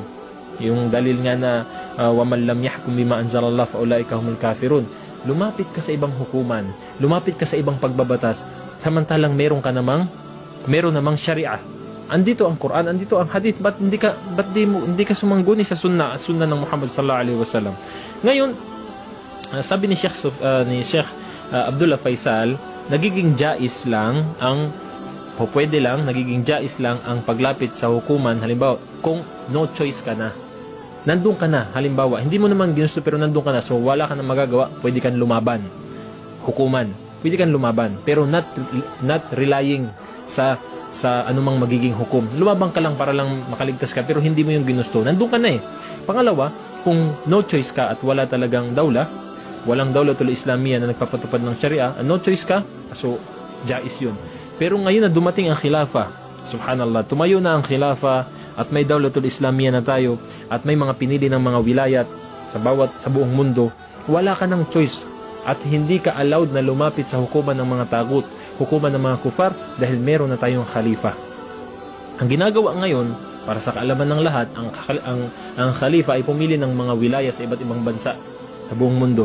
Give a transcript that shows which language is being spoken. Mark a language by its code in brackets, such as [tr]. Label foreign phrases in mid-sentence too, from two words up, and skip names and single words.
[tl] Yung dalil nga na [ar] ومن لم يحكم بما أنزل الله فأولئك هم الكافرون. [tl] Lumapit ka sa ibang hukuman, lumapit ka sa ibang pagbabatas, samantalang meron namang Sharia. Andito ang Quran, andito ang hadith, ba't hindi ka sumangguni sa sunna ng Muhammad [ar] صلى الله عليه وسلم. [tl] Ngayon, sabi ni Sheikh Abdullah Faisal, nagiging jais lang nagiging jais lang ang paglapit sa hukuman, halimbawa, kung [en] no choice [tl] ka na. Nandun ka na, halimbawa, hindi mo naman ginusto pero nandun ka na, so wala ka na magagawa, pwede kang lumaban. Hukuman, pwede kang lumaban, pero [en] not relying [tl] sa anumang magiging hukom. Lumabang ka lang para lang makaligtas ka, pero hindi mo yung ginusto. Nandun ka na eh. Pangalawa, kung [en] no choice [tl] ka at wala talagang walang [ar] الدولة الإسلامية [tl] na nagpapatupad ng Sharia, [en] no choice [tl] ka, so jais yun. Pero ngayon na dumating ang khilafa, subhanallah, tumayo na ang khilafa at may [ar] الدولة الإسلامية [tl] na tayo at may mga pinili ng mga wilayat sa buong mundo, wala ka ng choice at hindi ka allowed na lumapit sa hukuman ng mga tagut, hukuman ng mga kufar, dahil meron na tayong khalifa. Ang ginagawa ngayon, para sa kaalaman ng lahat, ang khalifa ay pumili ng mga wilaya sa iba't ibang bansa sa buong mundo.